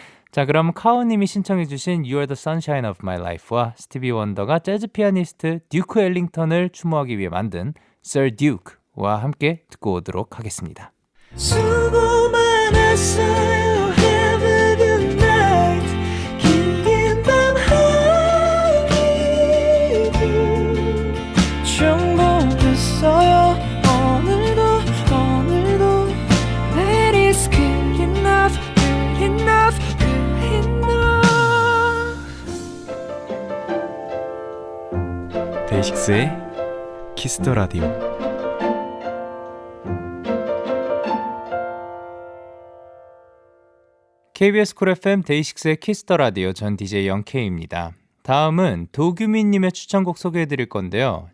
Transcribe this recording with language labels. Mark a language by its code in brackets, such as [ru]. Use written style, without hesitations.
[ko] 자, 그럼 카오님이 신청해주신 You Are the Sunshine of My Life와 스티비 원더가 재즈 피아니스트 듀크 엘링턴을 추모하기 위해 만든 Sir Duke와 함께 듣고 오도록 하겠습니다. 수고 많았어요. [en] Have a good night. [ko] 긴 밤 하루도 정복했어요. 오늘도 [en] That is good enough, good enough, good enough. [ko] 데이식스의 키스더 라디오. KBS 쿨 FM 데이식스의 키스더 라디오, 전 DJ 영케이입니다. 다음은 도규민님의 추천곡 소개해드릴 건데요.